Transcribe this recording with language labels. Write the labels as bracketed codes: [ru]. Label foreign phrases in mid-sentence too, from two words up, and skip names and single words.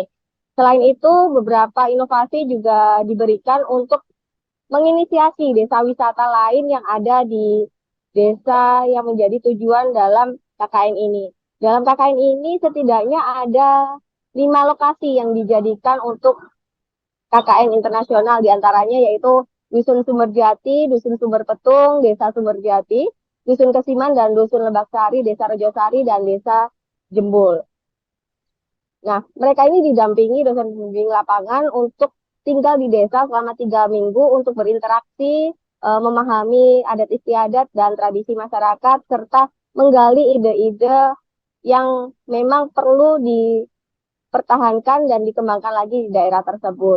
[id] Selain itu, beberapa inovasi juga diberikan untuk menginisiasi desa wisata lain yang ada di desa yang menjadi tujuan dalam KKN ini. Dalam KKN ini setidaknya ada 5 lokasi yang dijadikan untuk KKN internasional, diantaranya yaitu Dusun Sumberjati, Dusun Sumber Petung, Desa Sumberjati, Dusun Kesiman, dan Dusun Lebaksari, Desa Rejosari, dan Desa Jembul. Nah, mereka ini didampingi dosen pembimbing lapangan untuk tinggal di desa selama 3 minggu untuk berinteraksi, memahami adat istiadat dan tradisi masyarakat, serta menggali ide-ide yang memang perlu dipertahankan dan dikembangkan lagi di daerah tersebut.